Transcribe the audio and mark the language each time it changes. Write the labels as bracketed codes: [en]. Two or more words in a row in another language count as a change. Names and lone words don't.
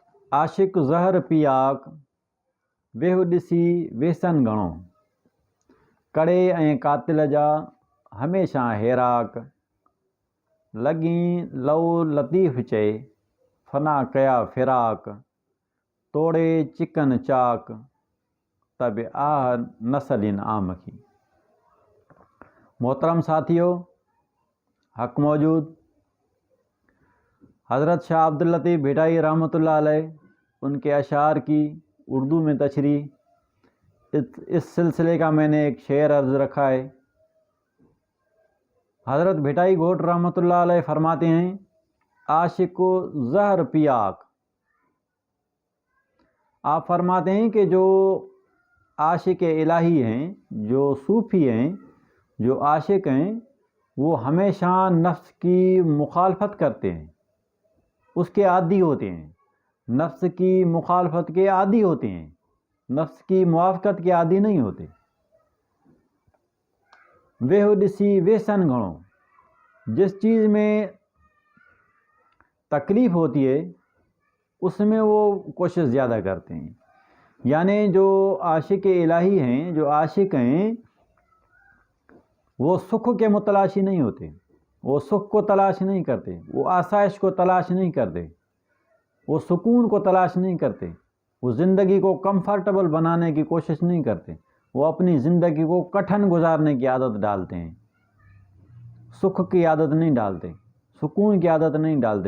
[sd] आशिक ज़हर पियाक वेहु ॾिसी वेसन घणो, कड़े ऐं कातिल जा हमेशा हेराक, लॻी लऊ लतीफ़ चए फना कया फिराक, तोड़े चिकन चाक तब आह नसलिन आम की। [ur] محترم ساتھیوں، حق موجود حضرت شاہ عبد اللطیف بھٹائی رحمت اللہ علیہ ان کے اشعار کی اردو میں تشریح اس سلسلے کا میں نے ایک شعر عرض رکھا ہے. حضرت بھٹائی گوٹ رحمت اللہ علیہ فرماتے ہیں, [sd] आशिक ज़हर पियाक। [ur] آپ فرماتے ہیں کہ جو عاشق الٰہی ہیں، جو صوفی ہیں، جو عاشق ہیں، وہ ہمیشہ نفس کی مخالفت کرتے ہیں، اس کے عادی ہوتے ہیں، نفس کی مخالفت کے عادی ہوتے ہیں، نفس کی موافقت کے عادی نہیں ہوتے. [sd] वेहु ॾिसी वेसन घणो, [ur] جس چیز میں تکلیف ہوتی ہے اس میں وہ کوشش زیادہ کرتے ہیں. یعنی جو عاشق الٰہی ہیں، جو عاشق ہیں، وہ سکھ کے متلاشی نہیں ہوتے، وہ سکھ کو تلاش نہیں کرتے، وہ آسائش کو تلاش نہیں کرتے، وہ سکون کو تلاش نہیں کرتے، وہ زندگی کو کمفرٹیبل بنانے کی کوشش نہیں کرتے، وہ اپنی زندگی کو کٹھن گزارنے کی عادت ڈالتے ہیں، سکھ کی عادت نہیں ڈالتے، سکون کی عادت نہیں ڈالتے.